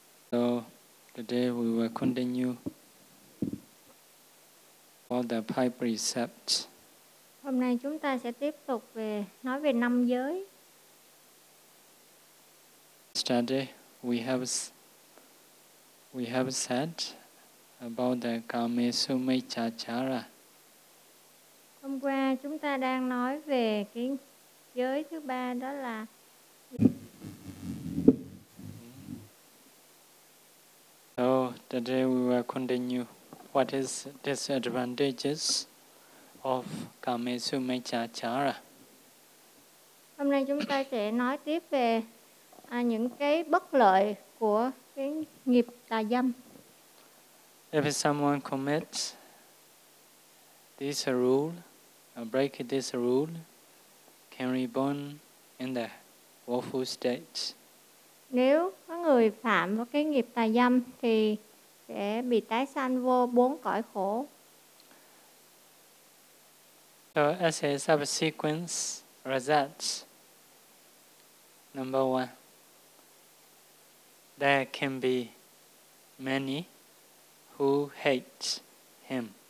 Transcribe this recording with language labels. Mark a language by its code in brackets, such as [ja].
[en] So today we will continue for the five precepts. [vi] Hôm nay chúng ta sẽ tiếp tục về nói về năm giới. [en] Yesterday we have said about the Kamesumechachara. [vi] Hôm qua chúng ta đang nói về cái giới thứ ba đó là. [en] So today we will continue. What is disadvantages of Kamesumechachara? [vi] Hôm nay chúng ta sẽ nói tiếp về những cái bất lợi của cái nghiệp tà dâm. [en] If someone commits this rule, or break this rule, can reborn in the woeful state. [vi] Nếu có người phạm vào cái nghiệp tà dâm thì sẽ bị tái sanh vô bốn cõi khổ. [en] So as a subsequent result, number one, there can be many who hate him.